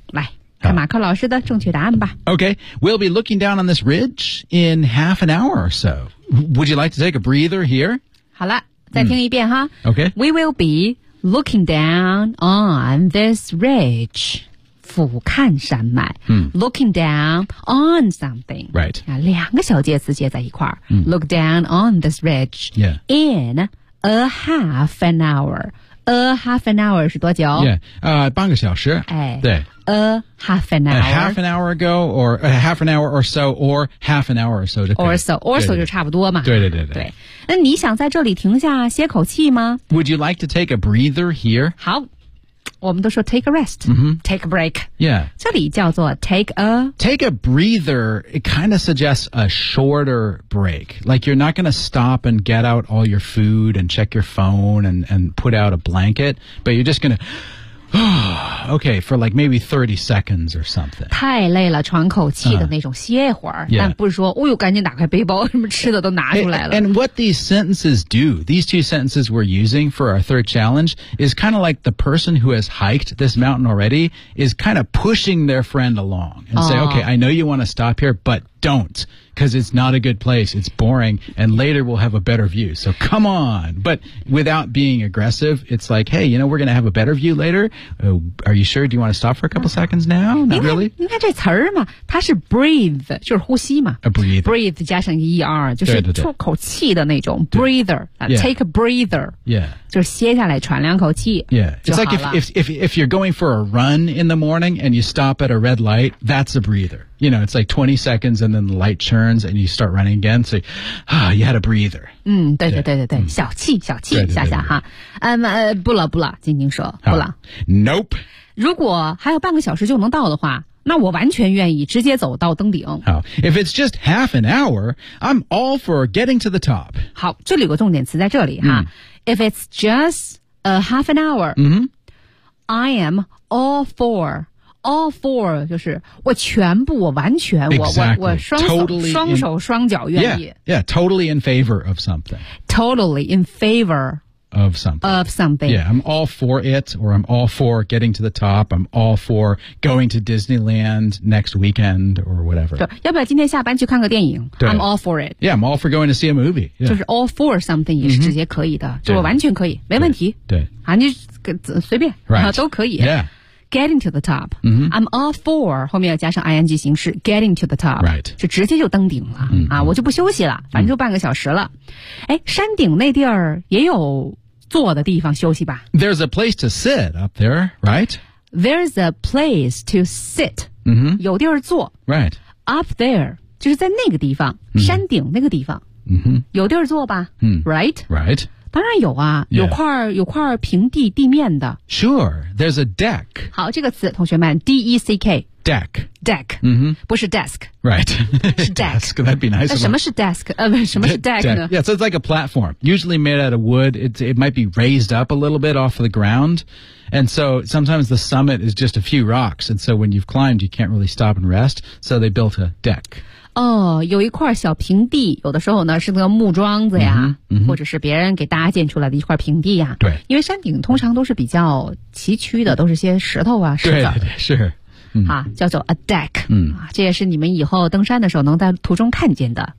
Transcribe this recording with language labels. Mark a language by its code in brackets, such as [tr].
[zh] 来看马克老师的正确答案吧。 [en] Okay, we'll be looking down on this ridge in half an hour or so. Would you like to take a breather here? [zh] 好了再听一遍哈。 [en] Okay. We will be looking down on this ridge. [zh] 俯瞰山脉。 [en] Looking down on something. Right. [zh] 两个小介词接在一块儿。 [en] Look down on this ridge. Yeah. In... A half an hour. A half an hour [zh] 是多久 [en] Yeah, [zh] 半个小时、哎、对 [en] A half an hour. A half an hour ago, or a half an hour or so, or half an hour or so. Or so, or so [zh] 就差不多嘛。对对对对, 对。那你想在这里停下歇口气吗 [en] Would you like to take a breather here? [zh] 好我们都说 [en] take a rest,、 mm-hmm. take a break. Yeah. [zh] 这里叫做 [en] take a... Take a breather, it kind of suggests a shorter break. Like you're not going to stop and get out all your food and check your phone and put out a blanket, but you're just going to... okay, for like maybe 30 seconds or something. [zh] 太累了喘口气的那种歇会儿、 [en] yeah. [zh] 但不是说哦呦赶紧打开背包什么吃的都拿出来了。 [en] And what these sentences do, these two sentences we're using for our third challenge, is kind of like the person who has hiked this mountain already is kind of pushing their friend along and、 oh. say, okay, I know you want to stop here, but don't, because it's not a good place. It's boring, and later we'll have a better view. So come on. But without being aggressive, it's like, hey, you know, we're going to have a better view later. Are you sure? Do you want to stop for a couple seconds now? Not really. [zh] 你看这词儿嘛，它是 breathe, 就是呼吸嘛。 [en] A breathe. [zh] Breathe 加上 ER, 就是出口气的那种 breather, [en] take a breather. Yeah. [zh] 就是歇下来喘两口气。 [en] Yeah. It's like if you're going for a run in the morning and you stop at a red light, that's a breather. You know, it's like 20 seconds and then the light turns and you start running again. So, you had a breather. [zh] 嗯，对对对对对，小气小气，小小哈。不了不了，晶晶说不了。 [en] Nope. [zh] 如果还有半个小时就能到的话，那我完全愿意直接走到登顶。好。 [en] If it's just half an hour, I'm all for getting to the top. [zh] 好，这里有个重点词在这里哈。 [en] If it's just a half an hour, I am all for... [zh] All four 就是我全部我完全、 [en] exactly. [zh] 我双手、 [en] totally、 [zh] 双手双脚愿意 [en] yeah totally in favor of something totally in favor of something of something yeah I'm all for it or I'm all for getting to the top I'm all for going to Disneyland next weekend or whatever [zh] 对要不要今天下班去看个电影 [en] I'm all for it yeah I'm all for going to see a movie、yeah. [zh] 就是 [en] all for something [zh] 也是直接可以的、mm-hmm. 就我完全可以没问题对啊你随便、 [en] right. [zh] 都可以 [en] yeah Getting to the top.、 Mm-hmm. [zh] I'm all for 后面要加上 ing 形式 [en] Getting to the top. Right. [zh] 就直接就登顶了、 mm-hmm. 啊，我就不休息了，反正就半个小时了。哎、mm-hmm. ，山顶那地儿也有坐的地方休息吧 [en] ？There's a place to sit up there, right? There's a place to sit.、 Mm-hmm. [zh] 有地儿坐。 [en] Right. Up there [zh] 就是在那个地方， mm-hmm. 山顶那个地方。 Mm-hmm. 有地儿坐吧、 mm-hmm. [en] ？Right. Right. [zh] 当然有啊、yeah. 有块平地地面的。 [en] Sure, there's a deck. [zh] 好这个词同学们 D-E-C-K. [en] Deck. Deck.、 Mm-hmm. [zh] 不是 desk. [en] Right. [zh] 是 deck. [en] Desk, that'd be nice. [zh] 那什么是 desk?、什么是 deck 呢 [en] Yeah, so it's like a platform. Usually made out of wood. It might be raised up a little bit off of the ground. And so sometimes the summit is just a few rocks. And so when you've climbed, you can't really stop and rest. So they built a deck. [zh] 哦，有一块小平地，有的时候呢是那个木桩子呀、 mm-hmm. 或者是别人给搭建出来的一块平地呀。对。因为山顶通常都是比较崎岖的、mm-hmm. 都是些石头啊石子。对对是。啊叫做 a deck、 mm-hmm. 啊。这也是你们以后登山的时候能在途中看见的。